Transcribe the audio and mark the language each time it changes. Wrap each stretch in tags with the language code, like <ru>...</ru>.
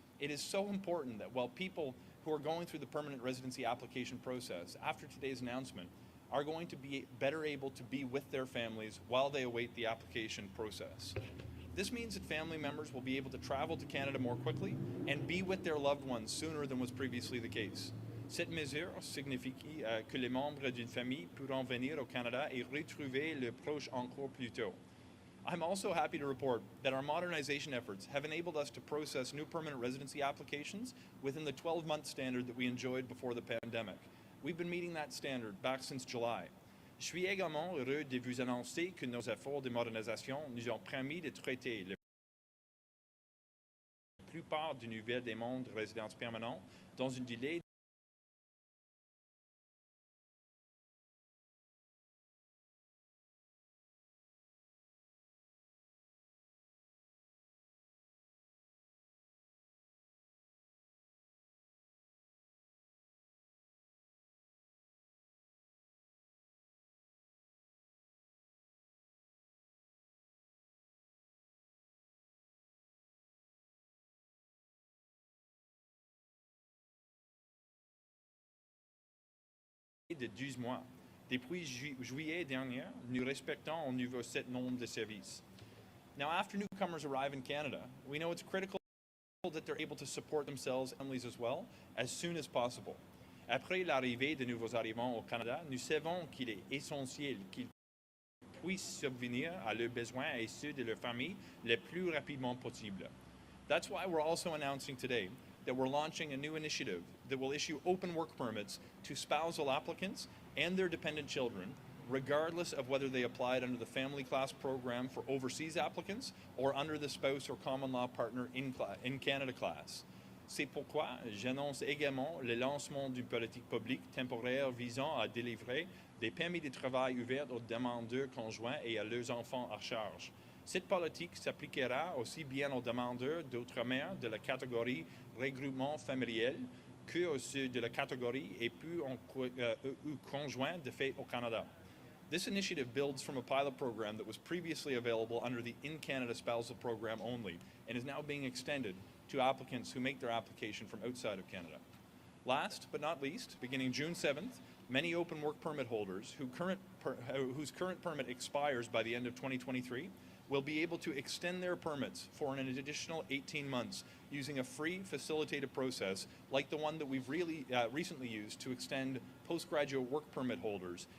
<en>It is so important that while people who are going through the permanent residency application process after today's announcement are going to be better able to be with their families while they await the application process. This means that family members will be able to travel to Canada more quickly and be with their loved ones sooner than was previously the case.</en> <fr>Cette mesure signifie que les membres d'une famille pourront venir au Canada et retrouver leurs proches encore plus tôt.</fr> <en>I'm also happy to report that our modernization efforts have enabled us to process new permanent residency applications within the 12-month standard that we enjoyed before the pandemic. We've been meeting that standard back since July.</en> <fr>Je suis également heureux de vous annoncer que nos efforts de modernisation nous ont permis de traiter la plupart des nouvelles demandes de résidence permanente dans un délai de 12 mois. Depuis juillet dernier, nous respectons au niveau cet nombre de services.</fr> <en>Now, after newcomers arrive in Canada, we know it's critical that they're able to support themselves and families as well as soon as possible.</en> <fr>Après l'arrivée de nouveaux arrivants au Canada, nous savons qu'il est essentiel qu'ils puissent subvenir à leurs besoins et ceux de leur famille le plus rapidement possible.</fr> <en>That's why we're also announcing today that we're launching a new initiative that will issue open work permits to spousal applicants and their dependent children, regardless of whether they applied under the Family Class Program for overseas applicants or under the Spouse or Common Law Partner in Canada class.</en> <fr>C'est pourquoi j'annonce également le lancement d'une politique publique temporaire visant à délivrer des permis de travail ouverts aux demandeurs conjoints et à leurs enfants à charge. Cette politique s'appliquera aussi bien aux demandeurs d'outre-mer de la catégorie regroupement familial que ceux de la catégorie époux ou conjoint de fait au Canada.</fr> <en>This initiative builds from a pilot program that was previously available under the In-Canada Spousal Program only and is now being extended to applicants who make their application from outside of Canada. Last but not least, beginning June 7th, many open work permit holders whose current permit expires by the end of 2023 will be able to extend their permits for an additional 18 months using a free facilitated process like the one that we've recently used to extend postgraduate work permit holders.</en>